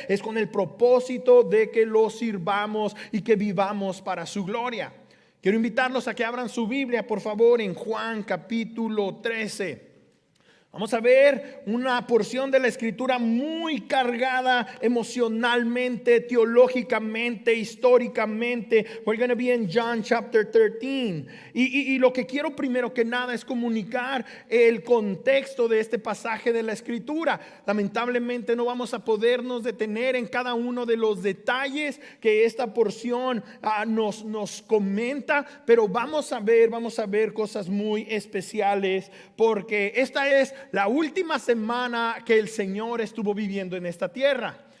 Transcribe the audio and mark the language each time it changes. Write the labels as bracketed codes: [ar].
[es] Es con el propósito de que lo sirvamos y que vivamos para su gloria. Quiero invitarlos a que abran su Biblia, por favor, en Juan capítulo 13. Vamos a ver una porción de la escritura muy cargada emocionalmente, teológicamente, históricamente. [en] We're going to be in John chapter 13. [es] Y lo que quiero primero que nada es comunicar el contexto de este pasaje de la escritura. Lamentablemente no vamos a podernos detener en cada uno de los detalles que esta porción nos comenta, pero vamos a ver cosas muy especiales porque esta es la última semana que el Señor estuvo viviendo en esta tierra.